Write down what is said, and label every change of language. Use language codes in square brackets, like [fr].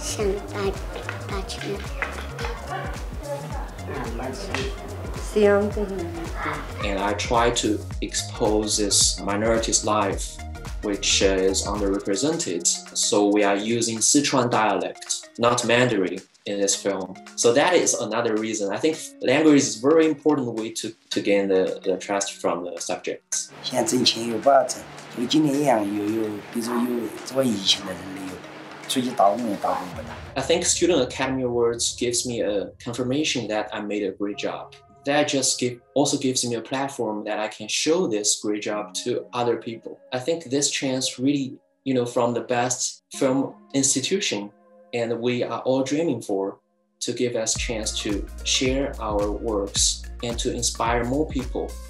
[en] And I try to expose this minority's life, which is underrepresented. So we are using Sichuan dialect, not Mandarin, in this film. So that is another reason. I think language is a very important way to gain the trust from the subjects. [zh] 现在挣钱又不好挣，跟今年一样，比如说有这个疫情的人没有，出去打工也打工不到。 [en] I think Student Academy Awards gives me a confirmation that I made a great job. That just also gives me a platform that I can show this great job to other people. I think this chance really, from the best film institution, and we are all dreaming for, to give us a chance to share our works and to inspire more people.